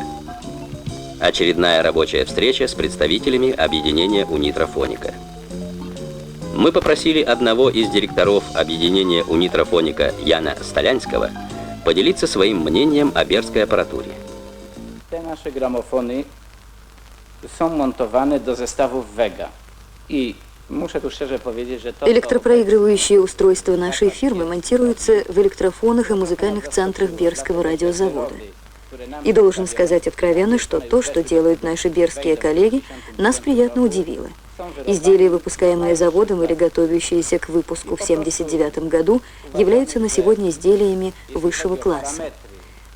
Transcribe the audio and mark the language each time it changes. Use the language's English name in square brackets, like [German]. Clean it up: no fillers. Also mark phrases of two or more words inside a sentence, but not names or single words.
[Russian] Очередная рабочая встреча с представителями объединения «Унитрофоника». Мы попросили одного из директоров объединения «Унитрофоника» Яна Столянского поделиться своим мнением о берской аппаратуре. [Polish] Te nasze gramofony są montowane do zestawów Vega. I muszę tu szczerze powiedzieć, że to... [Russian] Электропроигрывающие устройства нашей фирмы монтируются в электрофонах и музыкальных центрах Берского радиозавода. И должен сказать откровенно, что то, что делают наши берские коллеги, нас приятно удивило. Изделия, выпускаемые заводом или готовящиеся к выпуску в 1979 году, являются на сегодня изделиями высшего класса.